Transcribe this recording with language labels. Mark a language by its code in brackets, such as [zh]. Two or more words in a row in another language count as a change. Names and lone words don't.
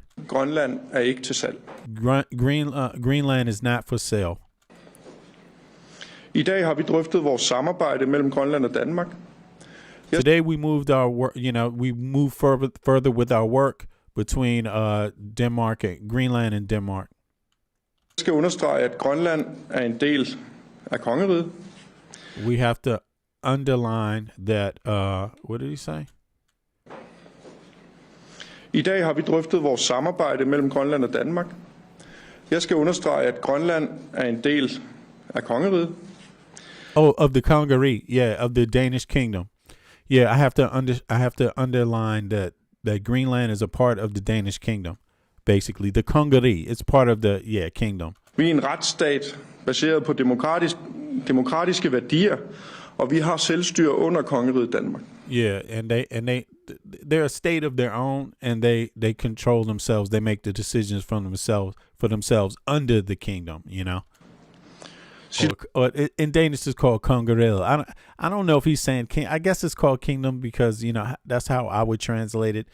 [da] Grønland er ikke til salg. [en] Greenland is not for sale. [da] I dag har vi drøftet vores samarbejde mellem Grønland og Danmark. [en] Today we moved our work, you know, we moved further with our work between Denmark and Greenland and Denmark. [da] Jeg skal understrege, at Grønland er en del af kongeriget. [en] We have to underline that, what did he say? [da] I dag har vi drøftet vores samarbejde mellem Grønland og Danmark. Jeg skal understrege, at Grønland er en del af kongeriget. [en] Oh, of the Congaree, yeah, of the Danish kingdom. Yeah, I have to underline that Greenland is a part of the Danish kingdom. Basically, the Congaree, it's part of the kingdom. [da] Vi er en retsstat baseret på demokratiske værdier, og vi har selvstyre under kongeriget Danmark. [en] Yeah, and they're a state of their own, and they control themselves. They make the decisions for themselves under the kingdom, you know. Or in Danish it's called Kongeril. I don't know if he's saying king. I guess it's called kingdom because, you know, that's how I would translate it.